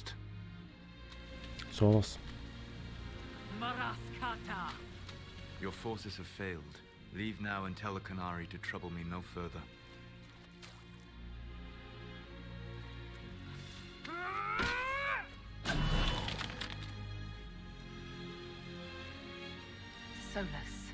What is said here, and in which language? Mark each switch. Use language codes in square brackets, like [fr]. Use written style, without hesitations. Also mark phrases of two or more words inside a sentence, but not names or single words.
[en] Solos. Maraskata! Your forces have failed. Leave now and tell the Canary to trouble me no further. Solus.